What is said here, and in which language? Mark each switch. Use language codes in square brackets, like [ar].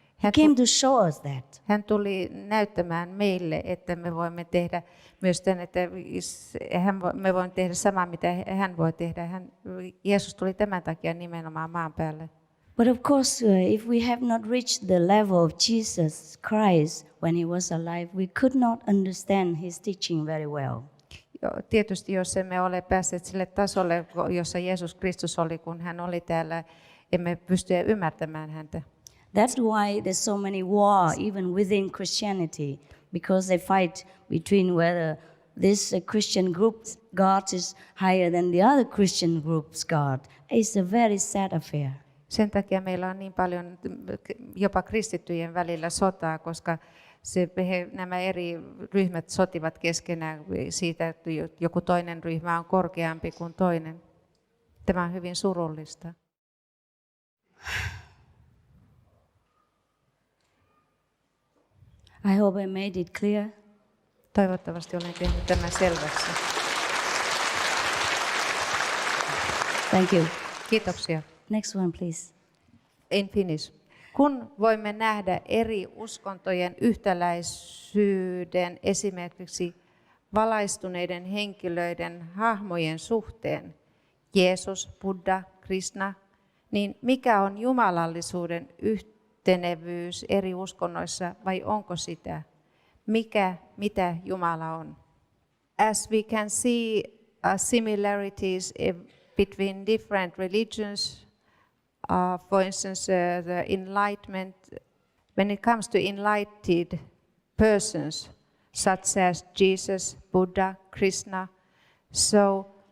[en] He came to show us that. [fi] Hän tuli näyttämään meille, että me voimme tehdä myös tämän, että me voimme tehdä samaa, mitä hän voi tehdä. Jeesus tuli tämän takia nimenomaan maan päälle. [en] But of course, if we have not reached the level of Jesus Christ when he was alive, we could not understand his teaching very well. [fi] Tietysti jos emme ole päässeet sille tasolle, jossa Jeesus Kristus oli, kun hän oli täällä, emme pysty ymmärtämään häntä. [en] That's why there's so many war even within Christianity, because they fight between whether this Christian group's God is higher than the other Christian group's God. It's a very sad affair. [fi] Sen takia meillä on niin paljon jopa kristittyjen välillä sotaa, koska nämä eri ryhmät sotivat keskenään siitä, että joku toinen ryhmä on korkeampi kuin toinen. Tämä on hyvin surullista. [en] I hope I made it clear. [fi] Toivottavasti olen tehnyt tämän selväksi. [en] Thank you. [fi] Kiitoksia. [en] Next one, please. In Finnish. [fi] Kun voimme nähdä eri uskontojen yhtäläisyyden esimerkiksi valaistuneiden henkilöiden hahmojen suhteen, Jeesus, Buddha, Krishna, niin mikä on jumalallisuuden yhtenevyys eri uskonnoissa vai onko sitä? Mitä Jumala on? [en] As we can see similarities between different religions, for instance, the enlightenment, when it comes to enlightened persons, such as Jesus, Buddha, Krishna, so